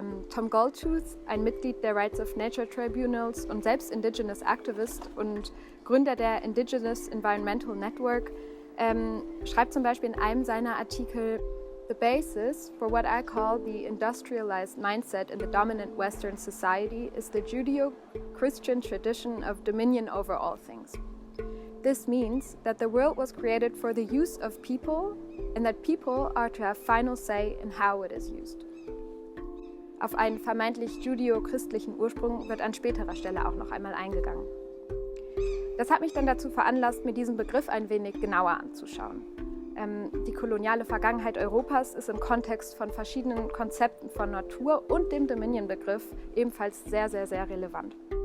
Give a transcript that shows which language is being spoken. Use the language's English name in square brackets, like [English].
[German] Tom Goldtooth, ein Mitglied der Rights of Nature Tribunals und selbst Indigenous Activist und Gründer der Indigenous Environmental Network, schreibt zum Beispiel in einem seiner Artikel: [English] The basis for what I call the industrialized mindset in the dominant Western society is the Judeo-Christian tradition of dominion over all things. This means that the world was created for the use of people and that people are to have final say in how it is used. [German] Auf einen vermeintlich judeo-christlichen Ursprung wird an späterer Stelle auch noch einmal eingegangen. Das hat mich dann dazu veranlasst, mir diesen Begriff ein wenig genauer anzuschauen. Die koloniale Vergangenheit Europas ist im Kontext von verschiedenen Konzepten von Natur und dem Dominion-Begriff ebenfalls sehr, sehr, sehr relevant.